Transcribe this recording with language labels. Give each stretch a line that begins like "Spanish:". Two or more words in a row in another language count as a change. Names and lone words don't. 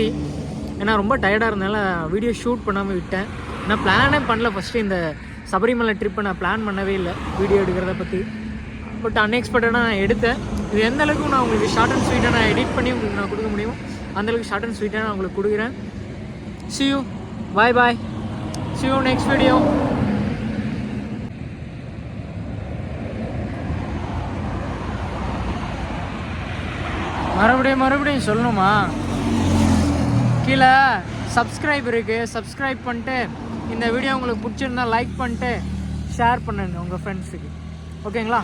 Tamil: ஏன்னா ரொம்ப டயர்டாக இருந்தனால
English: video shoot
Tamil: பண்ணாமல் விட்டேன். நான் பிளானே பண்ணல. ஃபஸ்ட்டு இந்த சபரிமலை ட்ரிப்பை நான் பிளான் பண்ணவே இல்லை வீடியோ எடுக்கிறத பற்றி.
English: but unexpected
Tamil: நான் எடுத்தேன். இது எந்த அளவுக்கு நான் உங்களுக்கு
English: short and sweet
Tamil: நான் எடிட் பண்ணி உங்களுக்கு நான் கொடுக்க முடியும் அந்தளவுக்கு
English: short and sweet
Tamil: நான் உங்களுக்கு கொடுக்குறேன்.
English: see you, bye bye, see you next video.
Tamil: மறுபடியும் சொல்லணுமா? கீழே சப்ஸ்கிரைப் இருக்குது, சப்ஸ்கிரைப் பண்ணிட்டு இந்த வீடியோ உங்களுக்கு பிடிச்சிருந்தா லைக் பண்ணிட்டு ஷேர் பண்ணுங்க உங்கள் ஃப்ரெண்ட்ஸுக்கு.